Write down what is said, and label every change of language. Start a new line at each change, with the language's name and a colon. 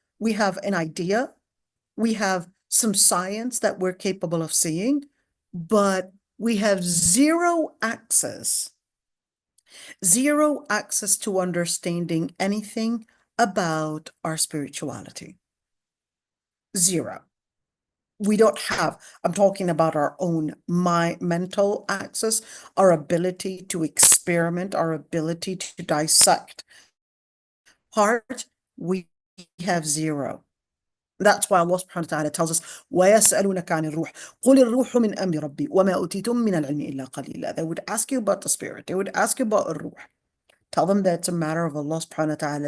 English: We have an idea. We have some science that we're capable of seeing, but we have zero access to understanding anything about our spirituality. Zero. We don't have, I'm talking about our own mental access, our ability to experiment, our ability to dissect heart, we have zero. That's why Allah subhanahu wa ta'ala tells us,
Arabic: وَيَسْأَلُونَكَ عَنِ الرُّوحِ قُلِ الرُّوحُ مِنْ أَمْرِ رَبِّي وَمَا أُوتِيتُم مِّنَ الْعِلْمِ إِلَّا قَلِيلًا.
English: They would ask you about the spirit. They would ask you about الروح. Tell them that it's a matter of Allah subhanahu wa ta'ala.